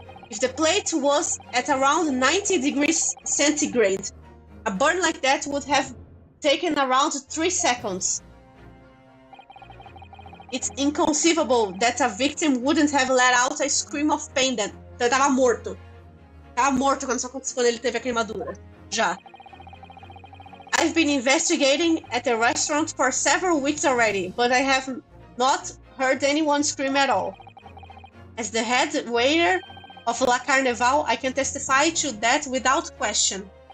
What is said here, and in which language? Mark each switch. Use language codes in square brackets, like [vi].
[en] If the plate was at around 90 degrees centigrade, a burn like that would have taken around 3 seconds. It's inconceivable that a victim wouldn't have let out a scream of pain then. [pt] Então ele tava morto. Tava morto quando ele teve a queimadura. Já. [en] I've been investigating at the restaurant for several weeks already, but I have not heard anyone scream at all. As the head waiter of La Carnival, I can testify to that without question.